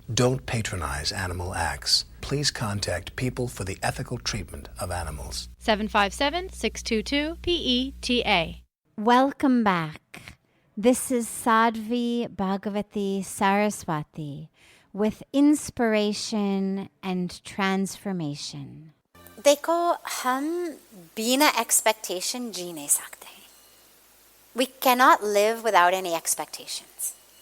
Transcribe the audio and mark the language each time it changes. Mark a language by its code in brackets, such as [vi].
[en] Don't patronize animal acts. Please contact People for the Ethical Treatment of Animals. 757-622-PETA. Welcome back. This is Sadhvi Bhagawati Saraswati with inspiration and transformation. [hi] देखो हम बिना expectation जी नहीं सकते. [en] We cannot live without any expectations.